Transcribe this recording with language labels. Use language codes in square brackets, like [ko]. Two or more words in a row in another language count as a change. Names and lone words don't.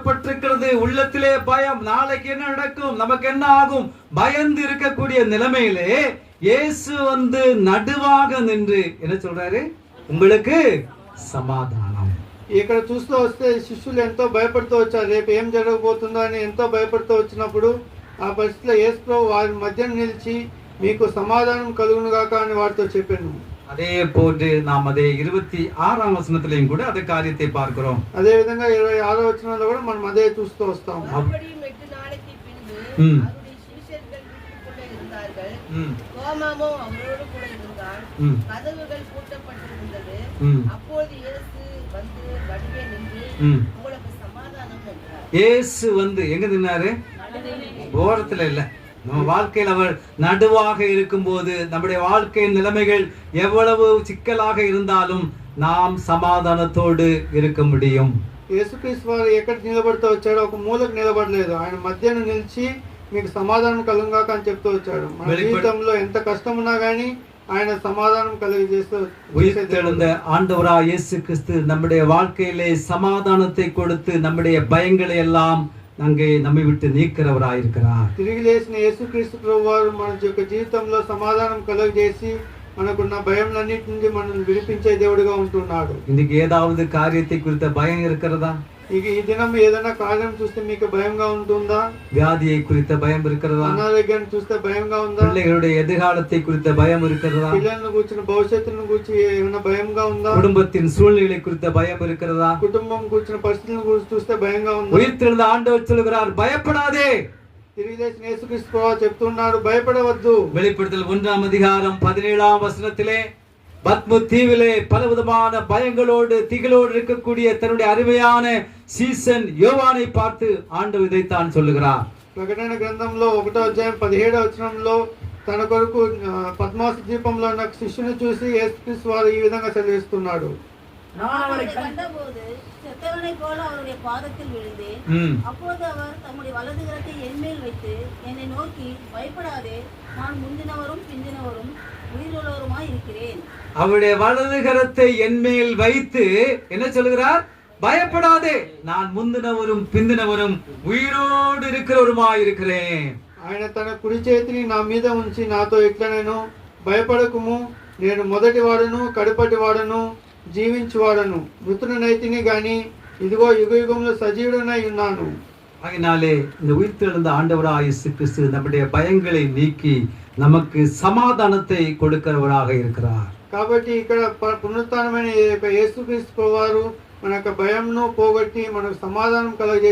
[ta] மூடப்பட்டிருக்கிறது. உள்ளத்திலே பயம், நாளைக்கு என்ன நடக்கும், நமக்கு என்ன ஆகும், பயந்து இருக்கக்கூடிய நிலைமையிலே இயேசு வந்து நடுவாக நின்று என்ன சொல்றாரு, உங்களுக்கு సమాధానం. [te] ఇక్కడ చూస్తూ వస్తే శిష్యులు ఎంతో భయపడుతూ వచ్చారు. రేపు ఏం జరగబోతుందో అని ఎంతో భయపడుతూ వచ్చినప్పుడు ఆ పరిస్థితిలో యేసు ప్రభు వారి మధ్య నిలిచి మీకు సమాధానం కలుగును గాక అని వారితో చెప్పాను. [ta] அதே போன்று நாம் அதே 26ஆம் வசனத்திலேயும் கூட அதே காரியத்தை பார்க்கிறோம். [te] అదే విధంగా 26వ వచనంలో కూడా మనం అదే చూస్తూ వస్తాం. [ta] மறுபடியும் 8 நாளைக்கு பின்பு அவருடைய சீஷர்கள் வீட்டுக்குள்ளே இருந்தார்கள். தோமாவும் அவரோடு கூட இருந்தான். கதவுகள் பூட்டப்பட்டிருந்தது. அப்பொழுது இயேசு வந்து வழியே நின்று உங்களுக்கு சமாதானம் என்றார். இயேசு வந்து எங்க நின்னாரு? ஓரத்துல இல்ல, நம்ம வாழ்க்கையில் அவர் நடுவாக இருக்கும்போது நம்முடைய வாழ்க்கையின் நிலைமைகள் எவ்வளவு சிக்கலாக இருந்தாலும் நாம் சமாதானத்தோடு இருக்க முடியும். [te] యేసుక్రీస్తు వారు ఎక్కడ నిలబడుతూ వచ్చాడో ఒక మూలకు నిలబడలేదు. ఆయన మధ్యన నిలిచి మీకు సమాధానం కలుగుగాక అని చెప్తూ వచ్చాడు. మన జీవితంలో ఎంత కష్టం ఉన్నా గానీ ఆయన సమాధానం కలిగజేస్తూ [ta] உயிர்த்தெழுந்த ஆண்டவராய் இயேசு கிறிஸ்து நம்முடைய வாழ்க்கையிலே சமாதானத்தை கொடுத்து நம்முடைய பயங்களை எல்லாம் அங்கே நம்மை விட்டு நீக்கிறவராயிருக்கிறார். [te] తిరిగి లేచిన యేసుక్రీస్తు ప్రభువారు మన యొక్క జీవితంలో సమాధానం కలుగజేసి మనకున్న భయంలన్నిటి నుండి మనల్ని విడిపించే దేవుడిగా ఉంటున్నాడు. [ta] இன்னைக்கு ஏதாவது காரியத்தை குறித்த பயம் இருக்கிறதா? [te] ఈ దినం ఏదైనా కార్యం చూస్తే మీకు భయంగా ఉంటుందా? [ta] வியாதியை குறித்த பயம் இருக்கிறதா? [te] అనారోగ్యాన్ని చూస్తే భయంగా ఉందా? [ta] பிள்ளைகளுடைய எதிர்காலத்தை குறித்த பயம் இருக்கிறதா? [te] పిల్లలను కూర్చుని భవిష్యత్తును గురించి ఏమైనా భయంగా ఉందా? [ta] குடும்பத்தின் சூழ்நிலை குறித்த பயம் இருக்கிறதா? [te] కుటుంబం కూర్చుని పరిస్థితులను గురించి చూస్తే భయంగా ఉందా? [ta] உயிர்த்தெழுந்த ஆண்டவர் சொல்கிறார், பயப்படாதே. [te] తిరిగి లేచిన యేసుక్రీస్తు ప్రభువు చెప్తున్నాడు, భయపడవద్దు. [ta] வெளிப்படுத்தல் 1ஆம் அதிகாரம் 17ஆம் வசனத்திலே பத்மு தீவிலே பலவிதமான பயங்களோடு திகிலோடு இருக்கக்கூடிய தன்னுடைய அருமையான சீசன் யோவானை பார்த்து ஆண்டவர் இதைத்தான் சொல்லுகிறார். [te] ప్రకటన గ్రంథంలో 1వ అధ్యాయం 17వ వచనంలో తన కొరకు పద్మాసు ద్వీపంలో ఉన్న శిష్యుని చూసి యేసుక్రీస్తు వారు ఈ విధంగా సెలవిస్తున్నాడు. [ta] நான் அவரை கண்டபோது செத்தவனை போல அவருடைய பாதத்தில் விழுந்தேன். அப்போது அவர் தம்முடைய வலது கரத்தை என்மேல் வைத்து என்னை நோக்கி, பயப்படாதே, நான் முந்தினவரும் பிந்தினவரும் உயிருள்ளவருமாய் இருக்கிறேன். அவருடைய வலது கரத்தை என்மேல் வைத்து என்ன சொல்கிறார்? பயப்படாதே, நான் முந்தினவரும் பிந்தினவரும் உயிரோடு இருக்கிறவருமாய் இருக்கிறேன். [te] ఆయన తన కుడి చేతిని నా మీద ఉంచి నాతో ఇట్లా, నేను భయపడకుము, నేను మొదటి వాడను కడపటి వాడను జీవించువాడను, మృతుడనైతిని గాని ఇదిగో యుగ యుగంలో సజీవుడనై ఉన్నాను. [ta] அதனாலே இந்த உயிர்த்தெழுந்த ஆண்டவராய் இயேசு கிறிஸ்து நம்முடைய பயங்களை நீக்கி நமக்கு சமாதானத்தை கொடுக்கிறவராக இருக்கிறார். [te] కాబట్టి ఇక్కడ పునరుత్థానమైన యేసుక్రీస్తు ప్రభువారు మన యొక్క భయంను పోగొట్టి మనకు సమాధానం కలుగజేసి